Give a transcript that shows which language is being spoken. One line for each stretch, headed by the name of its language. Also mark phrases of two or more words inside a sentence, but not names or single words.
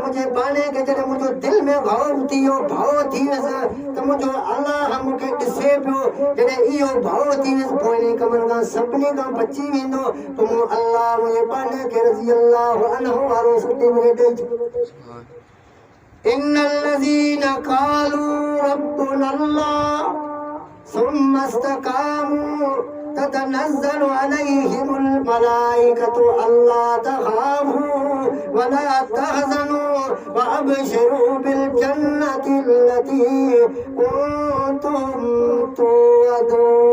Sindhi: मुंहिंजे बाने खे जॾहिं मुंहिंजो दिलि में ख़ौफ़ थी वियो भउ थी वियसि त मुंहिंजो अल्लाह मूंखे ॾिसे पियो जॾहिं इहो भउ थी वियसि पोइ इन कमनि खां सभिनी खां बची वेंदो त मूं अल्लाह मुंहिंजे बाने खे
Arabic: رضي الله عنه
Sindhi: वारो सर्टिफिकेट ॾेई छॾियो
Arabic: إن الذين قالوا ربنا الله ثم استقاموا تتنزل عليهم الملائكة ألا تخافوا ولا تحزنوا وأبشروا بالجنة التي كنتم توعدون